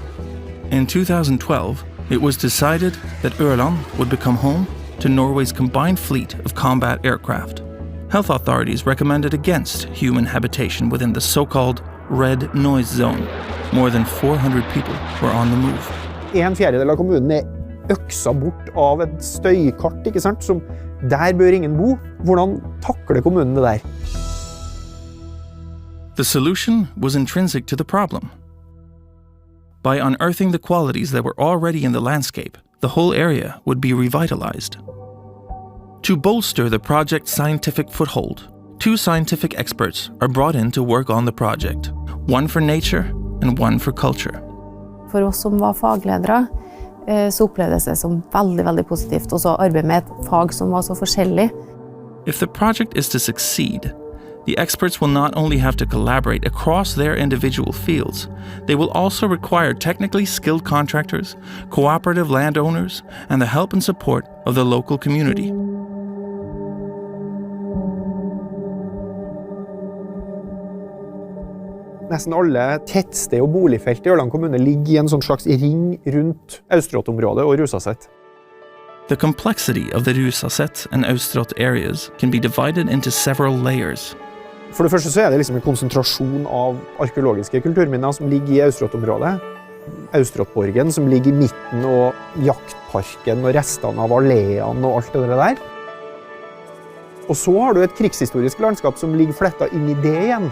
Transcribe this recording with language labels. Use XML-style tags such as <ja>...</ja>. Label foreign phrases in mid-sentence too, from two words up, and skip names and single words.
<en>In 2012, it was decided that Ørland would become home to Norway's combined fleet of combat aircraft. Health authorities recommended against human habitation within the so-called red noise zone. More than 400 people were on the move.</en> <no>1/4 av kommunen er øksa bort av et støykart, ikke sant? Som der bør ingen bo. Hvordan takler kommunen det der?</no> <en>The solution was intrinsic to the problem. By unearthing the qualities that were already in the landscape, the whole area would be revitalized. To bolster the project's scientific foothold, 2 scientific experts are brought in to work on the project, one for nature and one for culture.</en> <no>For oss som var fagledere, så opplevdes det som veldig, veldig positivt å arbeide med et fag som var så forskjellig.</no> <en>If the project is to succeed, the experts will not only have to collaborate across their individual fields, they will also require technically skilled contractors, cooperative landowners, and the help and support of the local community.</en> <no>Nesten alle tettsted og boligfelt i Ørland kommune ligger i en sånn slags ring rundt Austrått-området og Rusaset.</no> <en>The complexity of the Rusaset and Austrått areas can be divided into several layers.</en> <no>For det første så er det liksom en konsentrasjon av arkeologiske kulturminner som ligger i Austrått-området. Austråttborgen som ligger i midten, og jaktparken og restene av alleene og alt det der. Og så har du et krigshistorisk landskap som ligger flettet inn i det igjen.</no>